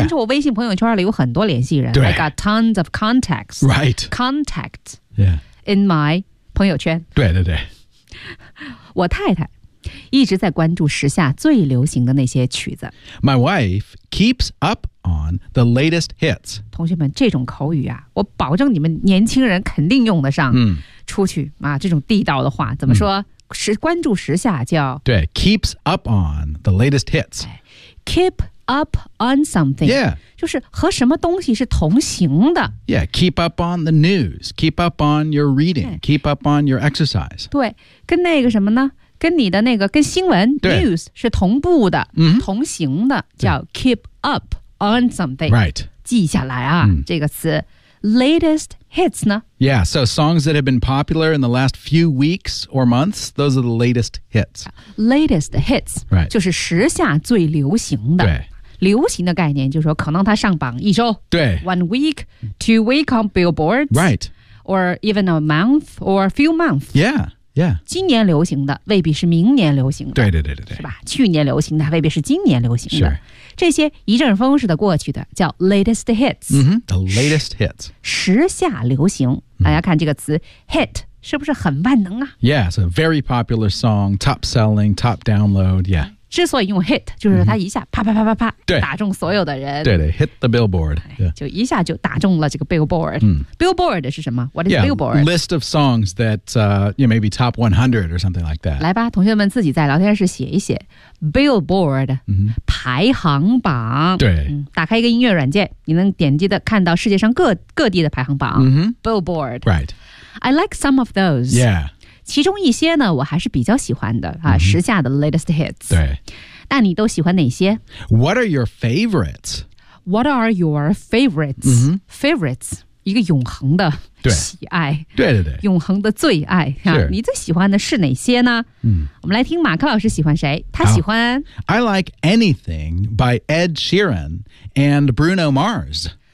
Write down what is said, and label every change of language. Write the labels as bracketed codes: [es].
[zh] 但是我微信朋友圈里有很多联系人对 [en] I got tons of contacts. Right. Contacts. Yeah. In my [zh] 朋友圈对我太太一直在关注时下最流行的那些曲子。 My wife keeps up on the latest hits. 同学们，这种口语啊，我保证你们年轻人肯定用得上。出去啊，这种地道的话怎么说？是关注时下叫 [en] 对 ，keeps up on the latest hits. Keep up on something. Yeah. [zh] 就是和什么东西是同行的。 [en] Yeah. Keep up on the news. Keep up on your reading. Keep up on your exercise. [zh] 对，跟那个什么呢？跟你的那个跟新闻 news 是同步的、同行的叫 [en] keep up on something、 right. 记下来啊、这个词 latest hits 呢 yeah so songs that have been popular in the last few weeks or months those are the latest hits latest hits、 right. [zh] 就是时下最流行的对流行的概念就是说可能它上榜一周对 [en] one week two week on billboards right or even a month or a few months yeahYeah. [zh] 今年流行的未必是明年流行的。对。是吧去年流行的未必是今年流行的。是、sure.。这些一阵风似的过去的叫 [en] latest hits。 The latest hits. [zh] 时下流行。大家看这个词 ,hit, 是不是很万能啊 [en] ?Yeah, it's a very popular song, top selling, top download, yeah. [zh] 之所以用 hit, 就是说它一下啪啪啪啪啪对打中所有的人。 [en] 对 ,hit the billboard.、Yeah. [zh] 就一下就打中了这个 billboard.、Billboard 是什么 ? [en] What is yeah, billboard? List of songs that、maybe top 100 or something like that. [zh] 来吧同学们自己在聊天室写一写。 Billboard,、排行榜。对、打开一个音乐软件你能点击的看到世界上 各地的排行榜。Billboard. [en] Right. I like some of those. Yeah. [zh] 其中一些呢我还是比较喜欢的、mm-hmm. 时下的 [en] latest hits. [zh] 对。那你都喜欢哪些 [en] What are your favorites? What are your favorites?、 Mm-hmm. [zh] Favorites, 一个永恒的喜爱。对对对。永恒的最爱。是。你最喜欢的是哪些呢、 mm. 我们来听马克老师喜欢谁他喜欢。 [en] I like anything by Ed Sheeran and Bruno Mars.